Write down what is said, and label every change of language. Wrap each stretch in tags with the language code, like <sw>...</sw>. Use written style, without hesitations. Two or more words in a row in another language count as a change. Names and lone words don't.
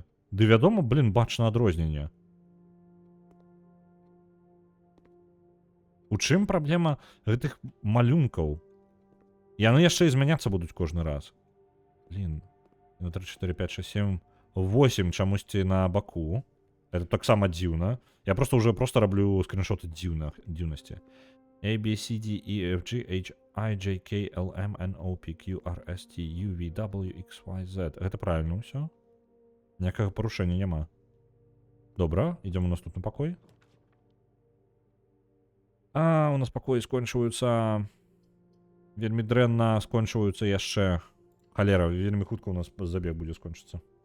<be>Ды вядома, блин, бачна адрозненне. У чым праблема гэтых малюнкаў? Яны яшчэ і змяняцца будуць кожны раз. Блин. 3, 4, 5, 6, 7, 8 чамусьці на баку. Это таксама дзіўна. Я просто раблю скриншоты дзіўнасці.</be> <en>A, B, C, D, E, F, G, H, I, J, K, L, M, N, O, P, Q, R, S, T, U, V, W, X, Y, Z.</en> <be>Гэта правильно ўсё. Ніякага парушэння няма. Добра, ідзём у наступны пакой. А, у нас пакоі скончваюцца... Вельмі дрэнна скончваюцца яшчэ. Халера, вельмі хутка у нас забег будзе скончыцца.</be>